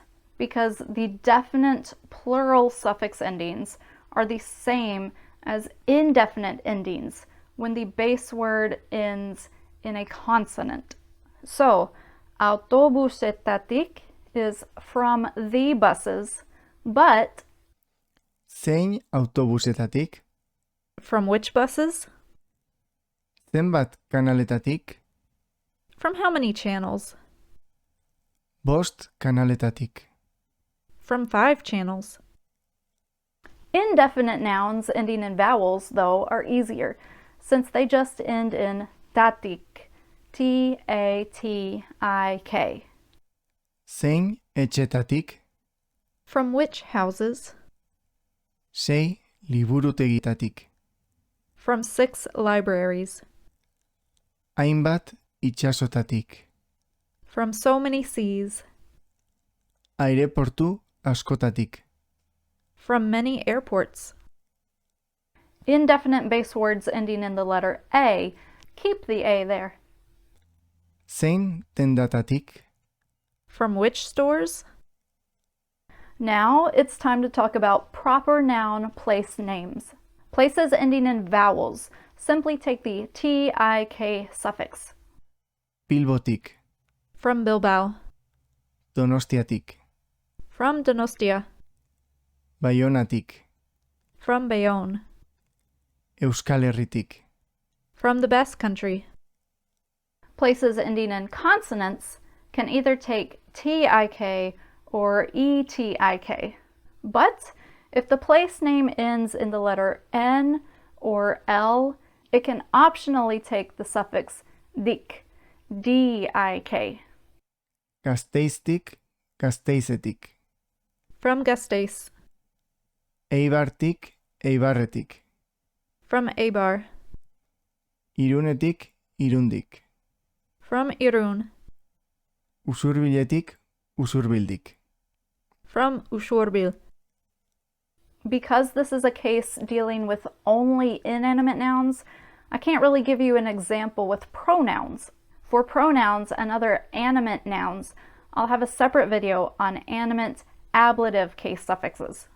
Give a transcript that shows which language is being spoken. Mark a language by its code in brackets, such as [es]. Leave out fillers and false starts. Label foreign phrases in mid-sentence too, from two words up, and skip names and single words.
[en] Because the definite plural suffix endings are the same as indefinite endings when the base word ends in a consonant. So, autobusetatik is from the buses, but [eu] zein autobusetatik, [en] from which buses? [eu] zenbat kanaletatik, [en] From how many channels? [eu] bost kanaletatik, [en] From 5 channels. Indefinite nouns ending in vowels, though, are easier, since they just end in tatik, T-A-T-I-K. [eu] Zein etxetatik, [en] From which houses? [eu] sei liburutegitatik, [en] From 6 libraries. [eu] hainbat itsasotatik, [en] From so many seas. [eu] aireportu askotatik, [en] From many airports. Indefinite base words ending in the letter A, keep the A there. [eu] zein tendatatik, [en] From which stores? Now it's time to talk about proper noun place names. Places ending in vowels simply take the TIK suffix. [eu] Bilbotik, [en] From Bilbao. [eu] Donostiatik, [en] From Donostia. [eu] Baionatik, [en] From Bayonne. [eu] Euskal Herritik, [en] From the Basque Country. Places ending in consonants can either take TIK or ETIK. But if the place name ends in the letter N or L, it can optionally take the suffix dik, D-I-K. [eu] Gasteiztik, Gasteizetik, [en] From Gasteiz. [eu] Eibartik, Eibarretik, [en] From Eibar. [eu] Irunetik, Irundik, [en] From Irun. [eu] Usurbiletik, Usurbildik. [en] From Ushurbil. Because this is a case dealing with only inanimate nouns, I can't really give you an example with pronouns. For pronouns and other animate nouns, I'll have a separate video on animate ablative case suffixes.